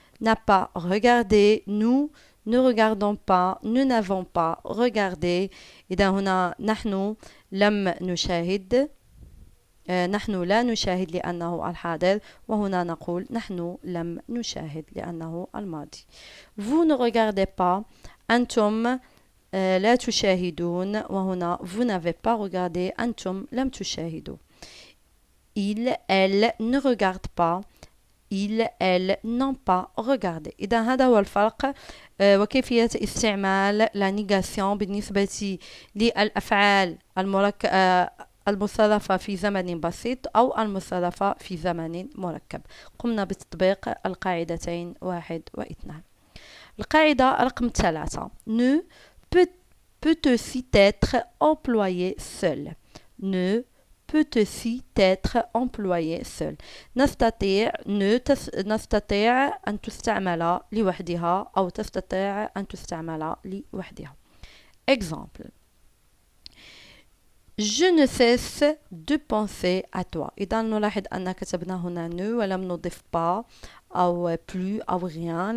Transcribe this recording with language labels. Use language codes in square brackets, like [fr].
[fr] N'a pas regardé. Nous ne regardons pas. Nous n'avons pas regardé. [ar] إذا هنا نحن لم نشاهد. نحن لا نشاهد لأنه الحاضر وهنا نقول نحن لم نشاهد لأنه الماضي. [fr] Vous ne regardez pas. [ar] أنتم لا تشاهدون وهنا [fr] vous n'avez pas regardé. [ar] أنتم لم تشاهدوا. [fr] Il, elle ne regarde pas. Il, elle n'ont pas regardé. [ar] إذا هذا هو الفرق وكيفية استعمال [fr] la négation [ar] بالنسبة للأفعال المصرفة في زمن بسيط أو المصرفة في زمن مركب. قمنا بتطبيق القاعدتين 1 و 2. القاعدة رقم 3 [fr] ne peut aussi être employé seul. Ne peut aussi être employé seul. [ar] نستطيع نستطيع أن تستعمل لوحدها أو تستطيع أن تستعمل لوحدها. [fr] Exemple. Je ne cesse de penser à toi. [ar] إذا نلاحظ أن كتبنا هنا ne ولم نضيف pas أو plus أو rien.